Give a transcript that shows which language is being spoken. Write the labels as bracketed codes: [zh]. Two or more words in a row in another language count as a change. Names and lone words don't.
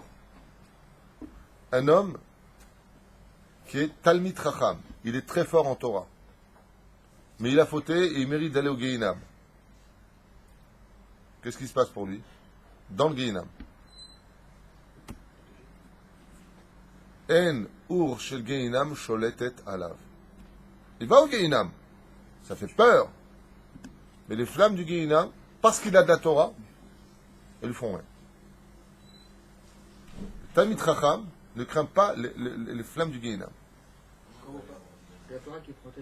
[fr] Un homme qui est [he] תלמיד חכם, [fr] il est très fort en Torah, mais il a fauté et il mérite d'aller au Gehinam. Qu'est-ce qui se passe pour lui? Dans le Gehinam. [he] אין אור של גיהנם שולטת עליו. [fr] Il va au Gehinam. Ça fait peur. Mais les flammes du Gehinam, parce qu'il a de la Torah, elles lui font rien. [he] תלמיד חכם [fr] ne craint pas les flammes du Gehinam. C'est la Torah qui protège.